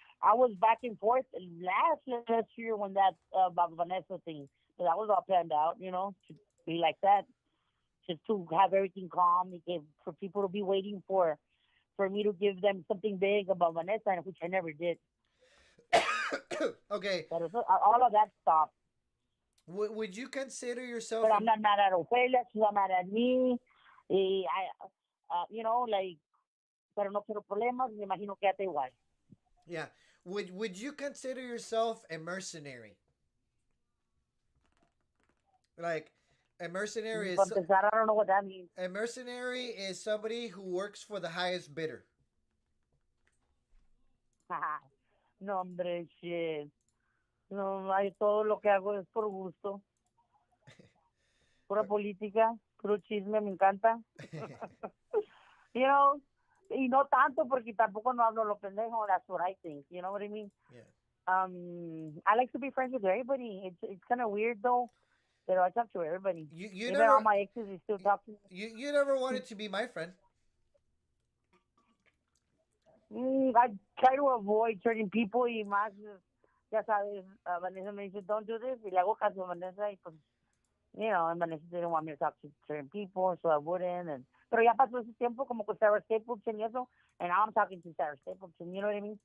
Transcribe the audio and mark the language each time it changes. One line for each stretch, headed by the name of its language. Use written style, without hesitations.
English: I was back and forth last year when that about Vanessa thing, but that was all planned out, you know, to be like that, just to have everything calm, for people to be waiting for me to give them something big about Vanessa, which I never did. Okay. But all of that stopped. Would you consider yourself But I'm not mad at Ofelia. She's not mad at me. You know, like,
Spanish: pero no quiero problemas. Me imagino que ya te igual.
English: Yeah. Would you consider yourself a mercenary? Like a mercenary For is empezar, I don't know what that means. a mercenary is somebody who works for the highest bidder.
Spanish: No, hombre, shit. No, todo lo que hago es por gusto. Pura política, puro chisme, me encanta.
English: You know,
Spanish: y no tanto porque tampoco no hablo lo pendejo.
English: That's what I think. You know what I mean? Yeah. I like to be friends with everybody. It's kind of weird though, but I talk to everybody. You Even never all my exes, they still talk to me. you never wanted to be my friend. I try to avoid certain people
Spanish: y más, ya sabes, Vanessa me dice,
English: don't do this,
Spanish: y le hago caso a Vanessa, y pues,
English: you know, and Vanessa didn't want me to talk to certain people, so I wouldn't,
Spanish: pero ya pasó ese tiempo, como con Sarah Stapleton y eso,
English: and now I'm talking to Sarah Stapleton, you know what I mean?